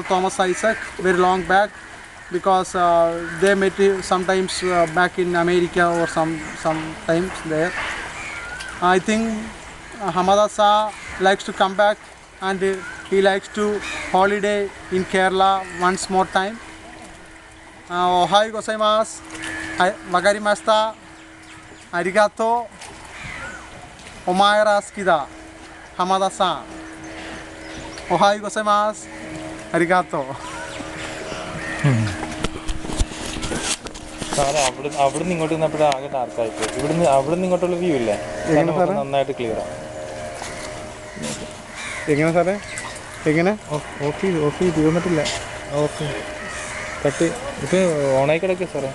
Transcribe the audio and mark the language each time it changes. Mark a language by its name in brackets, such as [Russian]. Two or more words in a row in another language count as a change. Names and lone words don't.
[English] Thomas Isaac very long back, because they met sometimes back in America or sometimes there. I think Hamada sir likes to come back, and he likes to holiday in Kerala once more time. [Japanese] おはようございます。わかりました. Arigato. お前ら好きだ. Hamada san. おはようございます. Arigato. [Malayalam] സാറേ അവിടുന്ന് ഇങ്ങോട്ട് നിന്നപ്പോഴാണ് ആകെ ഡാർക്കായിപ്പോയി. അവിടുന്ന് ഇങ്ങോട്ടുള്ള വ്യൂ ഇല്ലേ നന്നായിട്ട് ക്ലിയർ ആണ്. എങ്ങനെ സാറേ? എങ്ങനെ ഓഫ് തീർന്നിട്ടില്ല. [English] okay cut [Malayalam] ഇപ്പം ഓണായി കിടക്കുക സാറേ.